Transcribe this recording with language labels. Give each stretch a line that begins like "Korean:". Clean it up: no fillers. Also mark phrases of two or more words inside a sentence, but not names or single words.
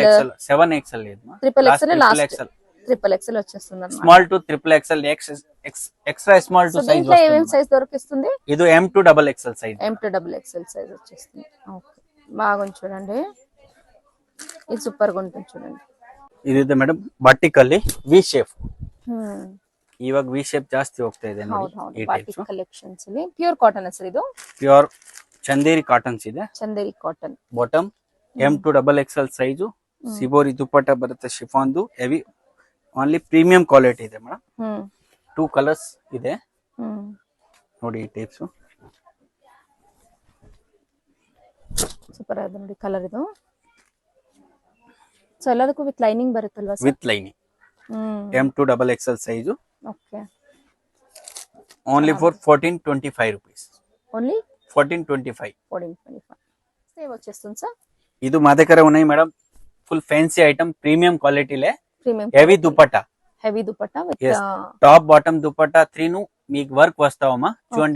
Telugu: 7XL లేదు
English: triple XL last triple XL
Telugu: వచ్చేస్తుంది అన్నమాట.
English: small to triple XL extra small to size
Telugu: దీంట్లో ఏమేం సైజ్ దొరికిస్తుంది? ఇది M2XXL సైజ్. M2XXL సైజ్ వచ్చేస్తుంది. ఓకే, బాగుంది చూడండి. ఇది సూపర్ గా ఉంటుంది చూడండి.
Kannada: ಇದು ಮೇಡಮ್
English: vertically V shape.
Kannada: ಇವಾಗ
English: V shape
Kannada: ಜಾಸ್ತಿ ಹೋಗ್ತಾ ಇದೆ ನೋಡಿ. ಈ ಟೈಪ್ಸ್ ಕಲೆಕ್ಷನ್ಸ್ ಅಲ್ಲಿ
English: pure cotton sir.
Kannada: ಇದು ಪ್ಯೂರ್ ಚಂದೇರಿ ಕಾಟನ್ಸ್ ಇದೆ. ಚಂದೇರಿ ಕಾಟನ್ ಬಾಟಮ್ M2XXL ಸೈಜ್. ಸಿಬೋರಿ ದುಪ್ಪಟ್ಟ ಬರುತ್ತೆ ಶಿಫಾನ್ದು ಹೆವಿ.
English: only premium quality
Kannada: ಇದೆ ಮೇಡಮ್. 2 ಕಲರ್ಸ್ ಇದೆ ನೋಡಿ. ಈ ಟೈಪ್ಸ್ ಸೂಪರ್ ಆಗಿದೆ ನೋಡಿ ಕಲರ್ ಇದು. ಸೊ ಎಲ್ಲದಕ್ಕೂ
English: with lining
Kannada: ಬರುತ್ತಲ್ವಾ ಸರ್?
English: with lining.
Kannada: M2XXL ಸೈಜ್. ಓಕೆ.
English: only for 1425 rupees.
Telugu: ఓన్లీ 1425. 1425 సేవ్ వచ్చేస్తుంది సార్. ఇది మా దగ్గర ఉన్నాయి మేడం.
English: full fancy item premium
Telugu: క్వాలిటీలే. ప్రీమియం హెవీ దుపట్టా. హెవీ దుపట్టా విత్
English: top bottom
Telugu: దుపట్టా 3 మీకు వర్క్ వస్తావమ్మా చూడండి.